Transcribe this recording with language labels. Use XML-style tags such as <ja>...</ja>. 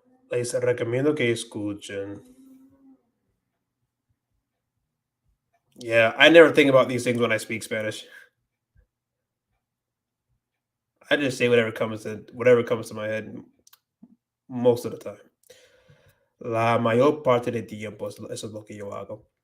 <es>Les recomiendo que escuchen.</es> <en>Yeah, I never think about these things when I speak Spanish. I just say whatever comes to my head most of the time.</en> <es>La mayor parte del tiempo, eso es lo que yo hago.</es>